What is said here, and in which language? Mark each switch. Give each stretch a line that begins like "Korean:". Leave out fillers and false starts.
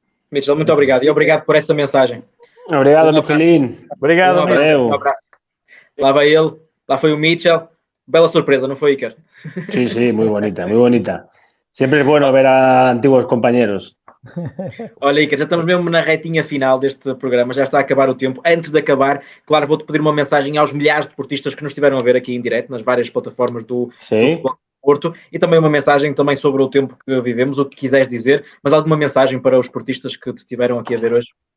Portuguese: Mitchell, muito obrigado. E obrigado por essa mensagem. Obrigado, Michelin. Obrigado, um abraço. Lá vai ele, lá foi o Mitchell. Bela surpresa, não foi, Iker?
Spanish: Sí, muy bonita, muy bonita. Siempre es bueno ver a antiguos compañeros.
Portuguese: Olha, Iker, já estamos mesmo na retinha final deste programa, já está a acabar o tempo. Antes de acabar, claro, vou-te pedir uma mensagem aos milhares de portistas que nos estiveram a ver aqui em direto, nas várias plataformas do Futebol Porto, e também uma mensagem também sobre o tempo que vivemos, o que quiseres dizer, mas alguma mensagem para os portistas que te estiveram aqui a ver hoje?